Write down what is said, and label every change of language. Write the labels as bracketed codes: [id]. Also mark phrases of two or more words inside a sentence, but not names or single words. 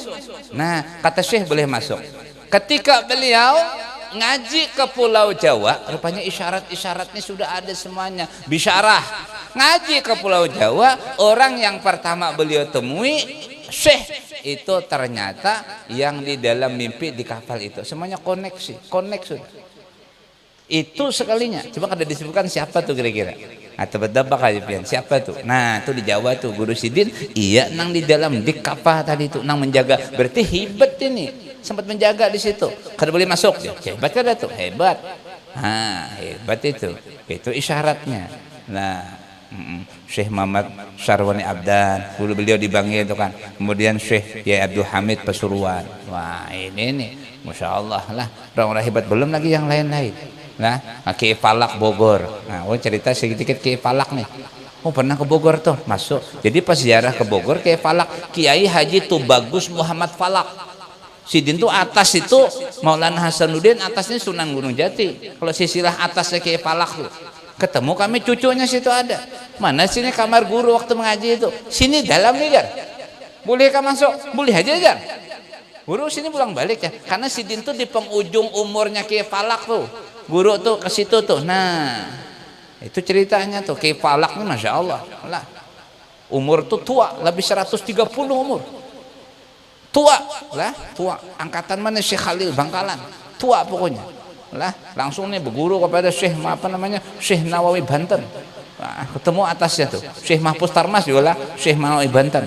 [id] Nah kata Syekh boleh masuk. Ketika beliau ngaji ke Pulau Jawa, rupanya isyarat-isyaratnya sudah ada semuanya. Bisyarah ngaji ke Pulau Jawa, orang yang pertama beliau temui Syekh itu ternyata yang di dalam mimpi di kapal itu semuanya koneksi itu sekalinya. Coba kada disebutkan siapa tuh kira-kira atau berdebak aja pian siapa tuh. Nah itu di Jawa tuh Guru Sidin iya nang di dalam di kapal tadi tuh nang menjaga, berarti hebat ini, sempat menjaga di situ. Kada boleh masuk ya, hebat kada tuh, hebat. Nah hebat itu isyaratnya. Nah Syekh Muhammad Sarwani Abdan, dulu beliau di Bangi itu kan. Kemudian Syekh Yai Abdul Hamid Pasuruan. Wah ini nih, [ar] ما شاء الله [id] lah, orang-orang hebat. Belum lagi yang lain-lain. Nah, Kiai Falak Bogor. Nah, cerita sedikit Kiai Falak nih. Oh, pernah ke Bogor tuh, masuk. Jadi pas ziarah ke Bogor Kiai Falak, Kiai Haji Tubagus Muhammad Falak. Sidin tuh atas itu Maulana Hasanuddin, atasnya Sunan Gunung Jati. Kalau silsilah atasnya Kiai Falak tuh. Ketemu kami cucunya situ ada. Mana sini kamar guru waktu mengaji itu? Sini dalam nih, Jar. Boleh kah masuk? Boleh aja, Jar. Guru sini pulang balik ya. Karena Sidin tuh di penghujung umurnya Kiai Falak tuh. Guru tuh ke situ tuh. Nah, itu ceritanya tuh Kiai Falak nih, [ar] ما شاء الله [id] lah. Umur tuh tua, lebih 130 umur. Tua lah, tua. Angkatan mana Syekh Khalil Bangkalan. Tua pokoknya. Lah, langsung nih berguru kepada Syekh apa namanya? Syekh Nawawi Banten. Nah, ketemu atasnya tuh. Syekh Mahfuz Tarmas juga lah, Syekh Nawawi Banten.